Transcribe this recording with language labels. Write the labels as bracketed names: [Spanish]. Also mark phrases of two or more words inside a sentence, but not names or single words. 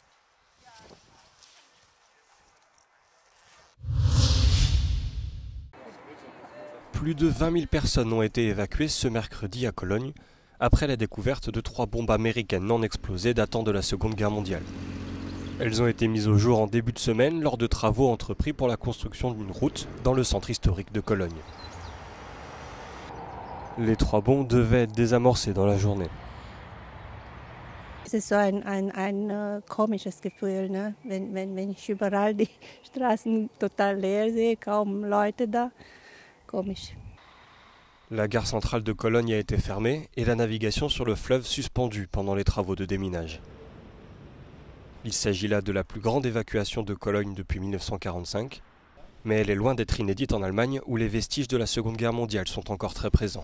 [French] Plus de 20 000 personnes ont été évacuées ce mercredi à Cologne, après la découverte de 3 bombes américaines non explosées datant de la Seconde Guerre mondiale. Elles ont été mises au jour en début de semaine lors de travaux entrepris pour la construction d'une route dans le centre historique de Cologne. Les 3 bombes devaient être désamorcées dans la journée. [German] Es ist so ein komisches Gefühl, ne? Wenn ich überall die Straßen total leer sehe, kaum Leute da. Komisch. [French] La gare centrale de Cologne a été fermée et la navigation sur le fleuve suspendue pendant les travaux de déminage. Il s'agit là de la plus grande évacuation de Cologne depuis 1945, mais elle est loin d'être inédite en Allemagne où les vestiges de la Seconde Guerre mondiale sont encore très présents.